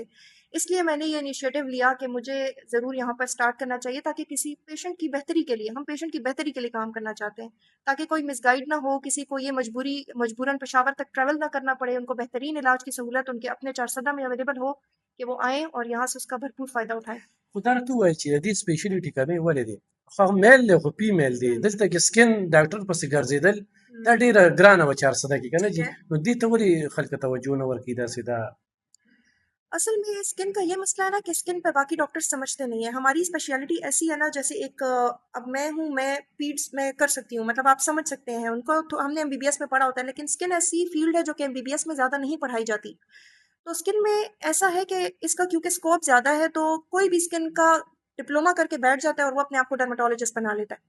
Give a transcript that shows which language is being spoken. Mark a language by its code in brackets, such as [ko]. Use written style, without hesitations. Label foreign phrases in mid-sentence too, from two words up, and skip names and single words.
[ur] اس لیے میں نے یہ انیشیٹو لیا کہ مجھے ضرور یہاں پر سٹارٹ کرنا چاہیے، تاکہ کسی پیشنٹ کی بہتری کے لیے، ہم پیشنٹ کی بہتری کے لیے کام کرنا چاہتے ہیں، تاکہ کوئی مس گائیڈ نہ ہو، کسی کو یہ مجبوراً پشاور تک ٹریول نہ کرنا پڑے، ان کو بہترین علاج کی سہولت ان کے اپنے چارسدہ میں اویلیبل ہو کہ وہ آئیں اور یہاں سے اس کا بھرپور فائدہ اٹھائیں. [ps] خو دا راته ووایه چې د دې سپیشلیټي کمې ولې دی؟ خو میل دی خو فیمیل دی، دلته کې [en] skin doctor [ps] پسې ګرځېدل دا ډېره ګرانه وه 400 کې که نه جي، نو دې ته ولې خلک توجه نه ورکوي داسې دا؟ [ur] اصل میں اسکن کا یہ مسئلہ ہے نا کہ اسکن پہ باقی ڈاکٹر سمجھتے نہیں ہیں. ہماری اسپیشلٹی ایسی ہے نا، جیسے ایک اب میں ہوں، میں پیڈس میں کر سکتی ہوں، مطلب آپ سمجھ سکتے ہیں ان کو، تو ہم نے MBBS میں پڑھا ہوتا ہے، لیکن اسکن ایسی فیلڈ ہے جو کہ MBBS میں زیادہ نہیں پڑھائی جاتی. تو اسکن میں ایسا ہے کہ اس کا کیونکہ اسکوپ زیادہ ہے، تو کوئی بھی اسکن کا ڈپلوما کر کے بیٹھ جاتا ہے اور وہ اپنے آپ کو ڈرماٹولوجسٹ بنا لیتا ہے.